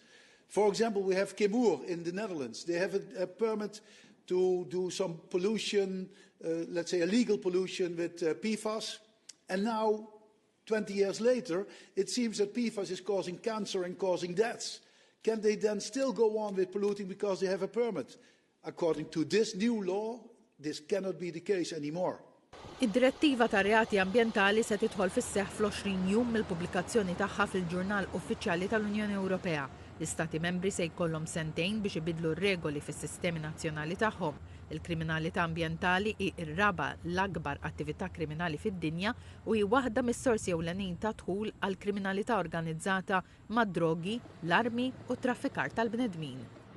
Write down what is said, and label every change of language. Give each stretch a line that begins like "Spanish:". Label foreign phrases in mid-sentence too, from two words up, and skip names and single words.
English: For example, we have Kemoer in the Netherlands. They have a permit to do some pollution, let's say illegal pollution with PFAS. And now, 20 years later, it seems that PFAS is causing cancer and causing deaths. Can they then still go on with polluting because they have a permit? According to this new law, this cannot be the case anymore.
Maltese: Id-direttiva ta' reati ambjentali se tidħol fis-seħħ fl-20 jum mill-pubblikazzjoni tagħha fil-Ġurnal Uffiċjali tal-Unjoni Ewropea. L-Istati membri se jkollhom sentejn biex ibidlu r-regoli fis-sistemi nazzjonali tagħhom. Il-kriminalità ambjentali hi r-raba' l-akbar attività kriminali fid-dinja u hi waħda mis-sorsi ewlenin ta' dħul għall kriminalità organizzata mad-drogi, l-armi u t-traffikar tal-bnedmin.